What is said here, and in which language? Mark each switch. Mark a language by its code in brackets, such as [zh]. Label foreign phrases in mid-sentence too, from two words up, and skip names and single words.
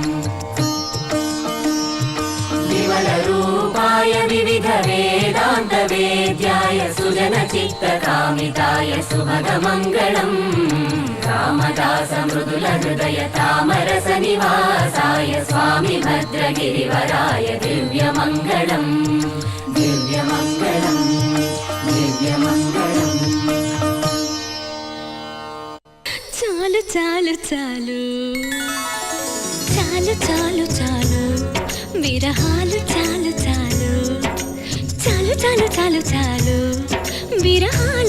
[sa] विमलरूपाय विविधवेदान्तवेद्याय सुजनचित्तकामिताय सुभगमङ्गलम् रामदासमृदुलहृदय तामरसनिवासाय स्वामी भद्रगिरिवराय दिव्यमङ्गलम् दिव्यमङ्गलम् दिव्यमङ्गलम् [te] చాలు చాలు చాలు చాలు చాలు చాలు విరహాలు చాలు చాలు చాలు చాలు చాలు చాలు విరహాలు